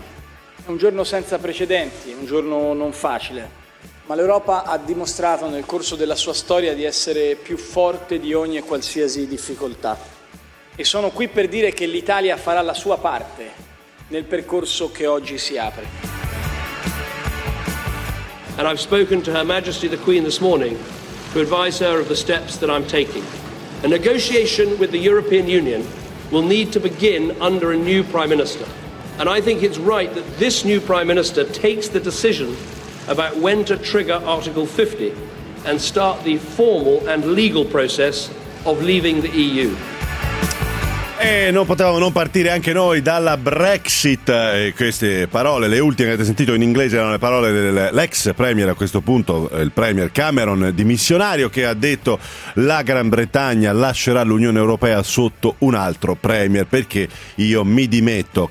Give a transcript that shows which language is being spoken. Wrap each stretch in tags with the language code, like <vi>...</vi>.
<it>È un giorno senza precedenti, un giorno non facile, ma l'Europa ha dimostrato nel corso della sua storia di essere più forte di ogni e qualsiasi difficoltà. E sono qui per dire che l'Italia farà la sua parte nel percorso che oggi si apre.</it> <en>And I've spoken to Her Majesty the Queen this morning to advise her of the steps that I'm taking. A negotiation with the European Union will need to begin under a new Prime Minister. And I think it's right that this new Prime Minister takes the decision about when to trigger Article 50 and start the formal and legal process of leaving the EU.</en> <it>E non potevamo non partire anche noi dalla Brexit. E queste parole, le ultime che avete sentito in inglese, erano le parole dell'ex premier, a questo punto il premier Cameron dimissionario, che ha detto la Gran Bretagna lascerà l'Unione Europea sotto un altro premier perché io mi dimetto.</it>